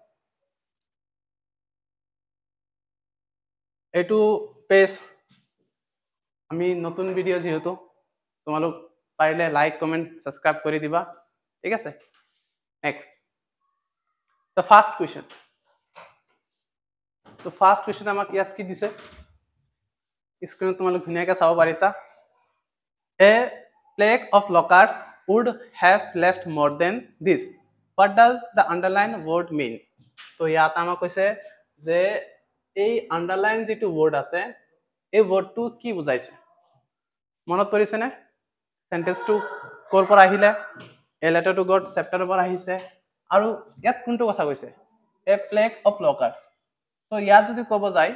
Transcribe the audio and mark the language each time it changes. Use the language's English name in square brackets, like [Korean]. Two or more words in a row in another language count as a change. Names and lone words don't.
[Assamese] এটু পেজ আমি নতুন ভিডিও যেহেতু তোমালোক পাৰিলে [English] like comment subscribe [Assamese] কৰি দিবা ঠিক আছে নেক্সট [English] the first question তো first question [Assamese] আমাক ইয়াত কি দিছে স্ক্রিনত তোমালোক ধুনিয়াকৈ চাব পাৰিছা [English] a plague of locusts would have left more than this what does the underlined word mean [Assamese] তো ইয়াত আমাক কৈছে যে এই আন্ডারলাইন যেটো ওয়ার্ড আছে এই ওয়ার্ডটো কি বুজাইছে মনত পৰিছে নে সেন্টেন্সটো কোৰ পৰা আহিলে এ লেটাৰ টু গড চেপ্টাৰৰ পৰা আহিছে আৰু ইয়াত কোনটো কথা কৈছে [English] a plague of locusts [Assamese] তো ইয়াত যদি ক'ব যায়